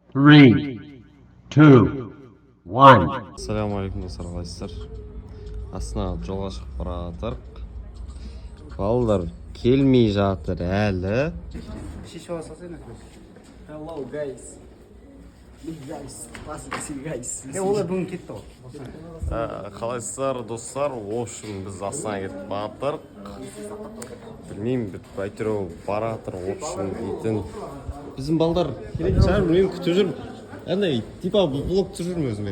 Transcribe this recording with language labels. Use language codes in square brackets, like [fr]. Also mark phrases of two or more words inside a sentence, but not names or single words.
[en] Three, two, one. [kk] Ассалаумағалейкум достар, қалайсыздар? Астана жолға шығып бара жатырмық. Балдар келмей жатыр әлі. [en] Hello guys. Big guys. Classic guys. [kk] Олар бүгін кетті ғой. Қалайсыздар достар? Общем, біз Астанаға кетіп батырық. Білмеймін, бүйтіп әйтеуір бара жатыр. Общем, дейтін. Біздің балдар келетін шығар, білмеймін, күтіп жүр. Андай, типа блог түсіріп жүрмін өзіме.